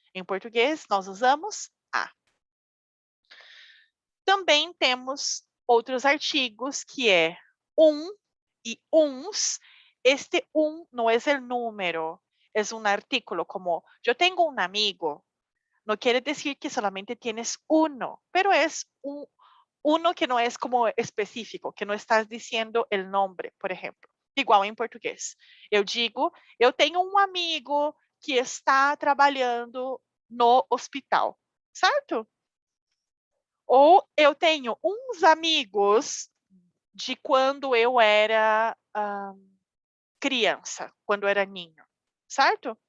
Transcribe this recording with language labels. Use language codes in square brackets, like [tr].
[pt] Em português, nós usamos a. Também temos outros artigos, que é um e uns. Este não é o número, é um artículo, como eu tenho um amigo. [es] No quiere decir que solamente tienes uno, pero es uno que no es como específico, que no estás diciendo el nombre, por ejemplo. [pt] Igual em português. Eu digo, eu tenho um amigo que está trabalhando no hospital, certo? Ou eu tenho uns amigos de quando eu era criança, quando eu era ninho, certo?